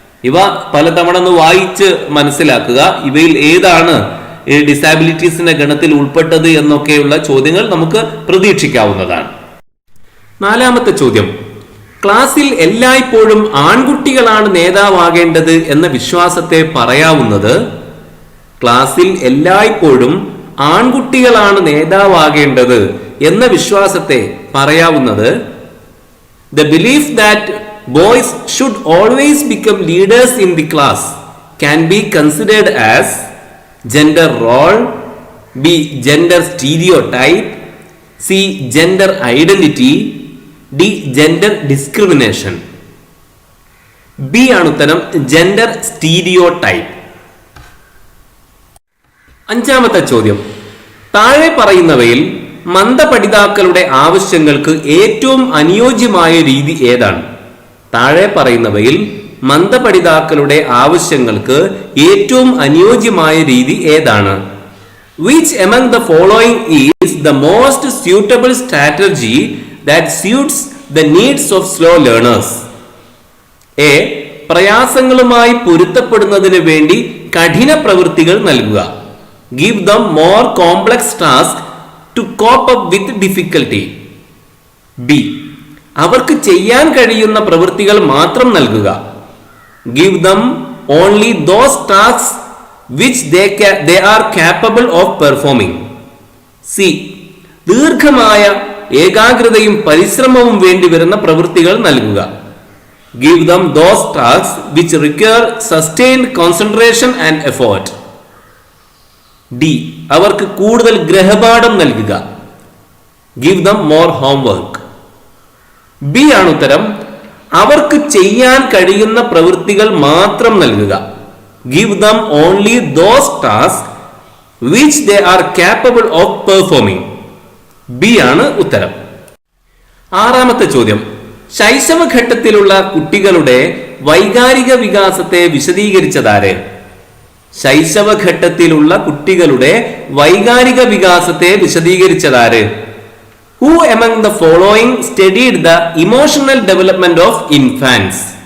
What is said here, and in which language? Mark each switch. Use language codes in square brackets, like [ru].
[ml] ഇവ പലതവണ ഒന്ന് വായിച്ച് മനസ്സിലാക്കുക. ഇവയിൽ ഏതാണ് ഈ ഡിസാബിലിറ്റീസിന്റെ ഗണത്തിൽ ഉൾപ്പെട്ടത് എന്നൊക്കെയുള്ള ചോദ്യങ്ങൾ നമുക്ക് പ്രതീക്ഷിക്കാവുന്നതാണ്. നാലാമത്തെ ചോദ്യം, ക്ലാസ്സിൽ എല്ലായ്പ്പോഴും ആൺകുട്ടികളാണ് നേതാവാകേണ്ടത് എന്ന വിശ്വാസത്തെ പറയാവുന്നത്. ക്ലാസ്സിൽ എല്ലായ്പ്പോഴും ആൺകുട്ടികളാണ് നേതാവാകേണ്ടത് എന്ന വിശ്വാസത്തെ പറയാവുന്നത് [en] The belief that boys should always become leaders in the class can be considered as gender role, B. gender stereotype, C. gender identity, D. gender discrimination. B [ml] ആണ് ഉത്തരം, [en] gender stereotype. [ml] അഞ്ചാമത്തെ ചോദ്യം, താഴെ പറയുന്നവയിൽ മന്ദപഠിതാക്കളുടെ ആവശ്യങ്ങൾക്ക് ഏറ്റവും അനുയോജ്യമായ രീതി ഏതാണ്? താഴെ പറയുന്നവയിൽ മന്ദപഠിതാക്കളുടെ ആവശ്യങ്ങൾക്ക് ഏറ്റവും അനുയോജ്യമായ രീതി ഏതാണ്? [en] Which among the following is the most suitable strategy that suits the needs of slow learners? A. [ml] പ്രയാസങ്ങളുമായി പൊരുത്തപ്പെടുന്നതിന് വേണ്ടി കഠിന പ്രവൃത്തികൾ നൽകുക. [en] Give them more complex tasks to cope up with difficulty. B. [ml] അവർക്ക് ചെയ്യാൻ കഴിയുന്ന പ്രവൃത്തികൾ മാത്രം നൽകുക. [en] Give them only those tasks which they are capable of performing. C. [ml] ദീർഘമായ ഏകാഗ്രതയും പരിശ്രമവും വേണ്ടി വരുന്ന പ്രവൃത്തികൾ നൽകുക. [en] Give them those tasks which require sustained concentration and effort. D. [ml] അവർക്ക് കൂടുതൽ ഗ്രഹപാഠം നൽകുക. [en] Give them more homework. [ml] B ആണ് ഉത്തരം, അവർക്ക് ചെയ്യാൻ കഴിയുന്ന പ്രവൃത്തികൾ മാത്രം നൽകുക. [en] Give them only those tasks which they are capable of performing. [ml] B ആണ് ഉത്തരം. ആറാമത്തെ ചോദ്യം, ശൈശവഘട്ടത്തിലുള്ള കുട്ടികളുടെ വൈകാരിക വികാസത്തെ വിശദീകരിച്ചതാര്? ശൈശവഘട്ടത്തിലുള്ള കുട്ടികളുടെ വൈകാരിക വികാസത്തെ വിശദീകരിച്ചതാര്? [en] Who among the following studied the emotional development of infants?